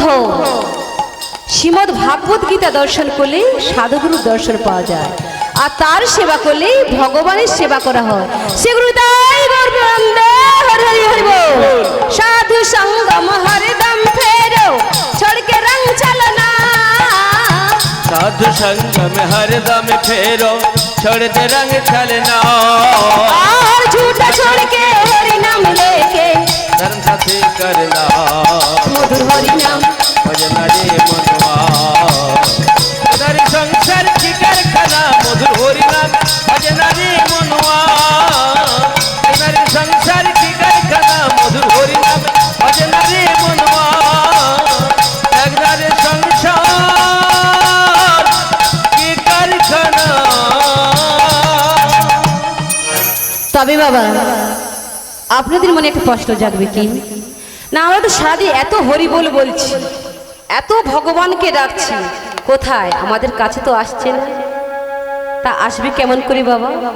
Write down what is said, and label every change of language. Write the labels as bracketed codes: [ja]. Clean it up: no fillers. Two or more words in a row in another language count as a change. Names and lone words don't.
[bn] শ্রীমদ্ ভাগবত গীতা দর্শন করলে সাধুগুরুর দর্শন পাওয়া যায়, আর তার সেবা করলেই ভগবানের সেবা করা হয়। সেগুলো তাই [hi] साधु संगम हरदम फेरो छड़के रंग चलना। साधु संग में हरदम फेरो छोड़ दे रंग छलना। और झूठा छोड़ के हरि नाम लेके धर्म साथी करना। मधुर हरि नाम भजना रे मनुआ उधर संसार की कारखाना। मधुर हरि नाम भजना रे मनुआ उधर संसार की कारखाना। मधुर हरि नाम भजना रे मनुआ उधर संसार की कारखाना। [bn] তবে বাবা আপনাদের মনে একটা প্রশ্ন জাগবে কি না, আমরা তো সারাদিন এত হরি বলছি, এত ভগবানকে ডাকছি, কোথায়? আমাদের কাছে তো আসছে না। তা আসবে কেমন করে বাবা?